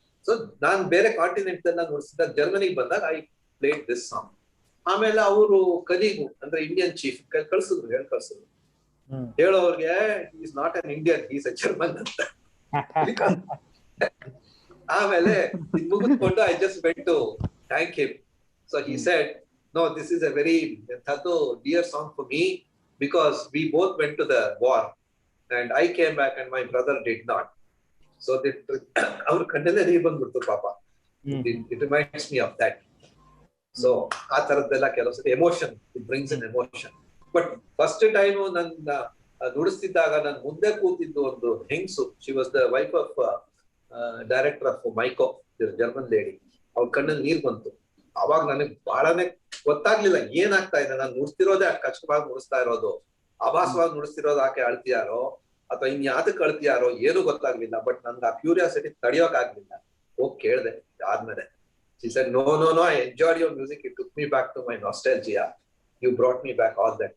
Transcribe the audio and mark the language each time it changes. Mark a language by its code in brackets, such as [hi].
[kn] So ನಾನ್ ಬೇರೆ continent ಎಲ್ಲ ನುಡಿಸಿದಾಗ ಜರ್ಮನಿಗೆ ಬಂದಾಗ [en] I played this song. [kn] ಆಮೇಲೆ ಅವರು ಕಲೀಗು ಅಂದ್ರೆ Indian chief ಕಳ್ಸಿದ್ರು, ಹೇಳೋರ್ಗೆ [en] is not an Indian, is a German [kn] ಅಂತ. ಆಮೇಲೆ ಮುಗಿಸ್ಕೊಂಡು [en] I just went to thank him. So he said, "No, this is a very dear song for me because we both went to the war and I came back and my brother did not." So our [kn] ಕಣ್ಣಲ್ಲೇ ನೀರು ಬಂದ್ಬಿಡ್ತು ಪಾಪ. [en] It reminds me of that. So [kn] ಆ ತರದ್ದೆಲ್ಲ ಕೆಲವು ಸತಿ [en] Emotion, it brings an emotion. [kn] But first time ನನ್ನ ನುಡಿಸ್ತಿದ್ದಾಗ ನನ್ ಮುಂದೆ ಕೂತಿದ್ದು ಒಂದು ಹೆಂಗ್ಸು. [en] She was the wife of director of MICO, German lady. [kn] ಅವ್ರ ಕಣ್ಣಲ್ಲಿ ನೀರ್ ಬಂತು. ಅವಾಗ ನನಗೆ ಬಹಳನೇ ಗೊತ್ತಾಗ್ಲಿಲ್ಲ ಏನಾಗ್ತಾ ಇದೆ. ನಾನು ನುಡಿಸ್ತಿರೋದೇ ಅಷ್ಟು ಕಷ್ಟವಾಗಿ ನುಡಿಸ್ತಾ ಇರೋದು, ಆಭಾಸವಾಗಿ ನುಡಿಸ್ತಿರೋದು, ಆಕೆ ಅಳ್ತಿಯಾರೋ ಅಥವಾ ಇನ್ಯಾದಕ್ಕೆ ಅಳ್ತಿಯಾರೋ ಏನು ಗೊತ್ತಾಗ್ಲಿಲ್ಲ. ಬಟ್ ನನ್ಗೆ ಆ ಕ್ಯೂರಿಯಾಸಿಟಿ ತಡಿಯೋಕ್ ಆಗ್ಲಿಲ್ಲ. ಹೋಗಿ ಕೇಳ್ದೆ ಆದ್ಮೇಲೆ. [en] She said, "No, I enjoyed your music. It took me back to my nostalgia. You brought me back all that.